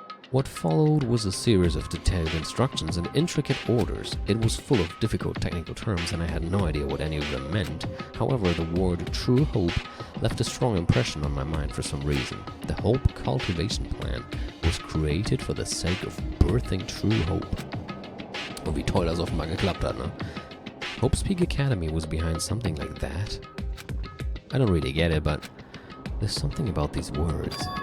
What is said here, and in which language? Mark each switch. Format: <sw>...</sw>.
<en>What followed was a series of detailed instructions and intricate orders. It was full of difficult technical terms and I had no idea what any of them meant. However, the word True Hope left a strong impression on my mind for some reason. The Hope Cultivation Plan was created for the sake of birthing true hope.</en> <de>Und wie toll das offenbar geklappt hat, ne?</de> <en>Hope's Peak Academy was behind something like that? I don't really get it, but there's something about these words.</en>